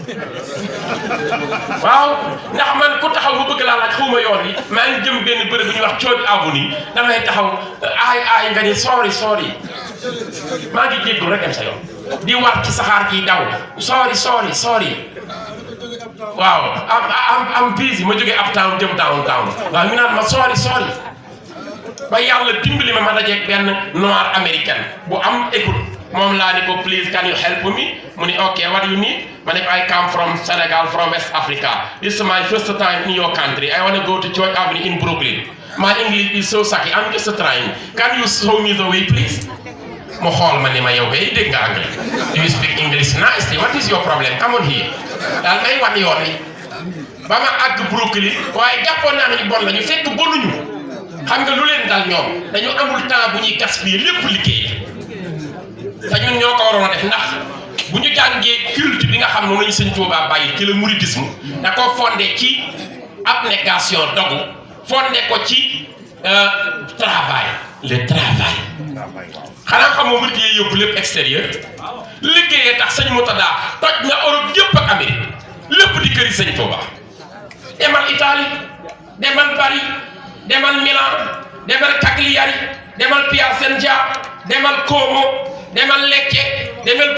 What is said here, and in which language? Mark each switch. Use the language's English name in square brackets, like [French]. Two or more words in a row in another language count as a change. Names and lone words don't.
[Wolof] waaw ndax man ku taxaw bu bëgg laa laaj xawma yoon yi maa ngi jëm benn bërëb bu ñuy wax Church Avenue damay taxaw aay nga ni sorry maa ngi jéggul rek dem sa yoon di war ci saxaar gi daw sorry waaw am busy ma jógee uptown jëm downtown waaw ñu naan ma sorry ba yàlla dimbali ma dajeeg benn [French] noir américaine [Wolof] bu am écoute moom laa ni ko [English] please can you help me [Wolof] mu ni [English] ok what do you need [Wolof] ma ne ko [English] I come from Senegal from West Africa this is my first time in your country I want to go to Church Avenue in Brooklyn my English is so sucky I'm just trying can you show me the way please [Wolof] mu xool ma ni ma yow kay dégg nga anglais [English] do you speak English nicely what is your problem come on here [Wolof] daal may wan yoon yi ba ma àgg Brooklyn waaye jàppoon naa nañu bon la ñu fekk bonuñu xam nga lu leen dal ñoom dañu amul temps bu ñuy gaspiller lépp liggéey te ñun ñoo ko waroon a def ndax bu ñu jàngee culte bi nga xam ne moom la ñu Sëñ Tuubaa bàyyi ci [French] le mouridisme [Wolof] da koo fondé ci abnégation dogu fondé ko ci travail [French] le travail [Wolof] xanaa xamoo murid yi yóbbu lépp extérieur liggéeyee tax Sëñ Murtada toj na Europe yëpp ak Amérique lépp di këri Sëñ Tuubaa demal Italie demal Paris demal Milan demal Cagliari demal Piacenza demal Como demal Lecce demal